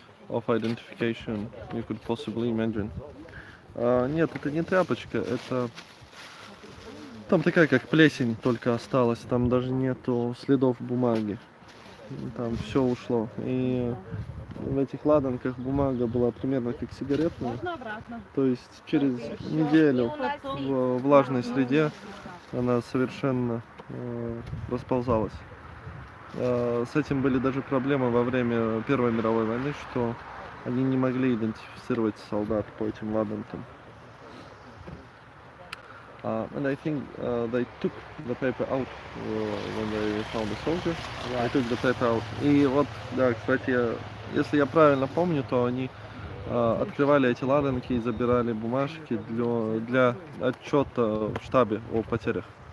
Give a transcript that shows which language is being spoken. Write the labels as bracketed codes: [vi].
[en] of identification you could possibly imagine. [ru] Нет, это не тряпочка, это там такая как плесень только осталась, там даже нету следов бумаги, там все ушло. И в этих ладанках бумага была примерно как сигаретная, то есть через неделю в влажной среде она совершенно расползалась. С этим были даже проблемы во время Первой мировой войны, что они не могли идентифицировать солдат по этим ладанкам. [en] And I think they took the paper out when they found the soldier. They took the paper out. [ru] И вот, да, кстати, если я правильно помню, то они открывали эти ладанки и забирали бумажки для отчета в штабе о потерях.